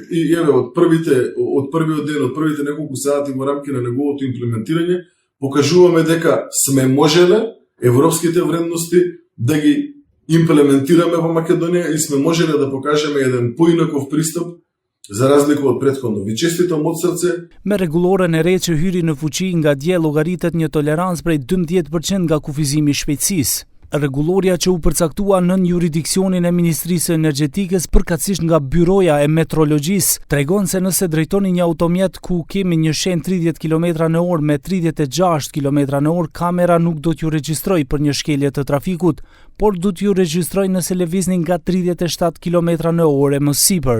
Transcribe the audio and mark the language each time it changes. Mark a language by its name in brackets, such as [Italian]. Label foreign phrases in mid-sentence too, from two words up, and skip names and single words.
[Macedonian] И еве од првиот ден, од првите неколку сати во рамки на неговото имплементирање, покажуваме дека сме можеле европските вредности да ги имплементираме во Македонија и сме можеле да покажеме еден поинаков пристап за разлика од претходно. Ви честитам од срце. [Albanian] Me rregulloren e re që hyri në fuqi nga dje llogaritet një tolerancë prej 12% nga kufizimi i shpejtësisë. Rregulloria që u përcaktua nën jurisdiksionin e Ministrisë së Energjetikës, përkatësisht nga Byroja e Metrologjisë, tregon se nëse drejtoni një automjet ku kemi një shenjë 30 km/h me 36 km/h, kamera nuk do t'ju regjistroj për një shkelje të trafikut, por do t'ju regjistroj nëse lëvizni nga 37 km/h e më sipër.